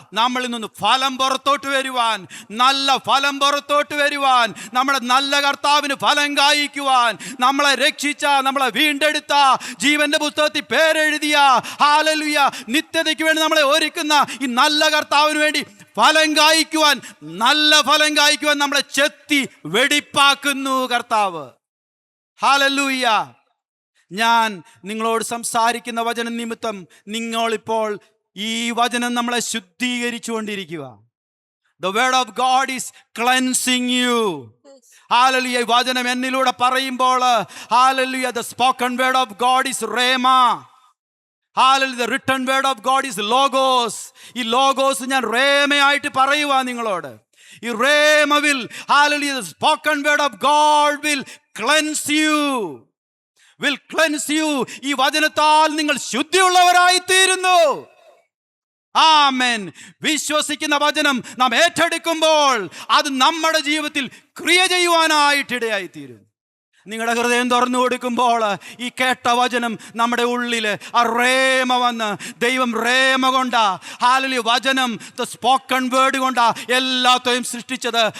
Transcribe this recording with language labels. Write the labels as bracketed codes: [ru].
[ml] നമ്മളിൽ നിന്ന് ഫലം പുറത്തോട്ട് വരുവാൻ, നല്ല ഫലം പുറത്തോട്ട് വരുവാൻ, നമ്മുടെ നല്ല കർത്താവിന് ഫലം കായ്ക്കുവാൻ, നമ്മളെ രക്ഷിച്ച, നമ്മളെ വീണ്ടെടുത്ത, ജീവന്റെ പുസ്തകത്തിൽ പേരെഴുതിയ, ഹാലലൂയ, നിത്യതയ്ക്ക് വേണ്ടി നമ്മളെ ഒരുക്കുന്ന ഈ നല്ല കർത്താവിന് വേണ്ടി ഫലം കായ്ക്കുവാൻ, നല്ല ഫലം കായ്ക്കുവാൻ നമ്മളെ ചെത്തി വെടിപ്പാക്കുന്നു കർത്താവ്. ഹാലലൂയ. ഞാൻ നിങ്ങളോട് സംസാരിക്കുന്ന വചനം നിമിത്തം നിങ്ങളിപ്പോൾ ഈ വചനം നമ്മളെ ശുദ്ധീകരിച്ചു കൊണ്ടിരിക്കുക. [en] The word of God is cleansing you. Hallelujah. [ml] ഈ വചനം എന്നിലൂടെ പറയുമ്പോൾ, [en] hallelujah, the spoken word of God is rhema. Hallelujah, the written word of God is logos. [ml] ഈ ലോഗോസ് ഞാൻ റേമയായിട്ട് പറയുവാ നിങ്ങളോട്. [en] ഈ rhema will, hallelujah, the spoken word of God will cleanse you. Will cleanse you. [ml] ഈ വചനത്താൽ നിങ്ങൾ ശുദ്ധിയുള്ളവരായി തീരുന്നു. ആമേൻ. വിശ്വസിക്കുന്ന വചനം നാം ഏറ്റെടുക്കുമ്പോൾ അത് നമ്മുടെ ജീവിതത്തിൽ ക്രിയ ചെയ്യുവാനായിട്ടിടയായി തീരും. നിങ്ങളുടെ ഹൃദയം തുറന്നു കൊടുക്കുമ്പോൾ ഈ കേട്ട വചനം നമ്മുടെ ഉള്ളിൽ ആ റേമ വന്ന്, ദൈവം റേമ കൊണ്ടാ, ഹാലലൂയ, വചനം, [en] the spoken word [ml] കൊണ്ടാ എല്ലാത്തെയും സൃഷ്ടിച്ചത്.